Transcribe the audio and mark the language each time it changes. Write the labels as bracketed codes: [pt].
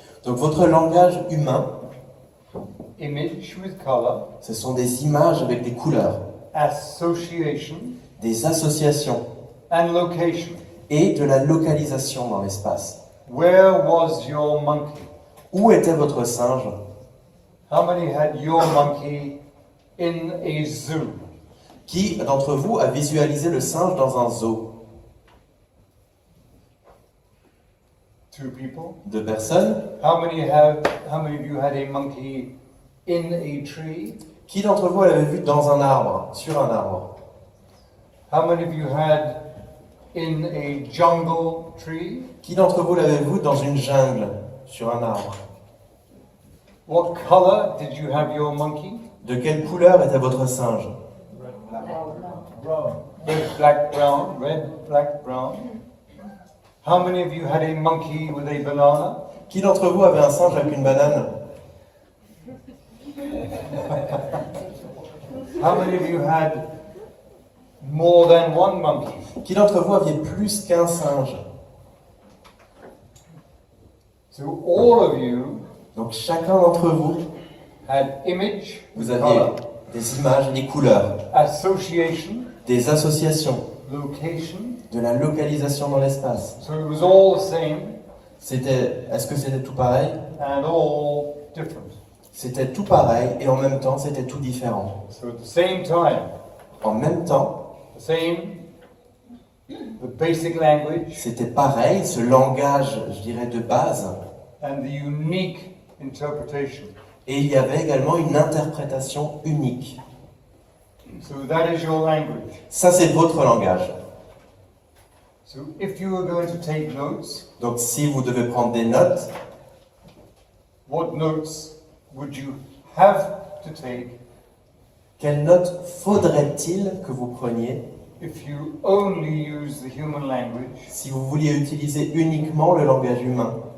[fr] Donc votre langage humain, [en] image with color, [fr] ce sont des images avec des couleurs, [en] association, [fr] des associations [en] and location. [fr] et de la localisation dans l'espace. [en] Where was your monkey? [fr] Où était votre singe? [en] How many had your monkey in a zoo? [fr] Qui d'entre vous a visualisé le singe dans un zoo? [en] 2 people. [fr] 2 personnes. [en] How many of you had a monkey in a tree? [fr] Qui d'entre vous l'avait vu dans un arbre, sur un arbre? [en] How many of you had in a jungle tree? [fr] Qui d'entre vous l'avait vu dans une jungle, sur un arbre? [en] What color did you have your monkey? [fr] De quelle couleur était votre singe? [en] Red, black, brown. Red, black, brown. How many of you had a monkey with a banana? [fr] Qui d'entre vous avait un singe avec une banane? [en] How many of you had more than one monkey? [fr] Qui d'entre vous aviez plus qu'un singe? [en] So all of you [fr] Donc chacun d'entre vous, [en] had image, [fr] vous aviez [en] color, [fr] des images et des couleurs, [en] association, [fr] des associations, [en] location. [fr] de la localisation dans l'espace. [en] So it was all the same [fr] Est-ce que c'était tout pareil? [en] and all different. [fr] C'était tout pareil et en même temps c'était tout différent. [en] So at the same time, [fr] En même temps, [en] the basic language [fr] c'était pareil, ce langage, je dirais, de base. [en] and the unique interpretation. [fr] Et il y avait également une interprétation unique. [en] So that is your language. [fr] Ça, c'est votre langage. [en] So if you were going to take notes, [fr] Donc si vous devez prendre des notes, [en] what notes would you have to take [fr] quelles notes faudrait-il que vous preniez [en] if you only use the human language [fr] si vous vouliez utiliser uniquement le langage humain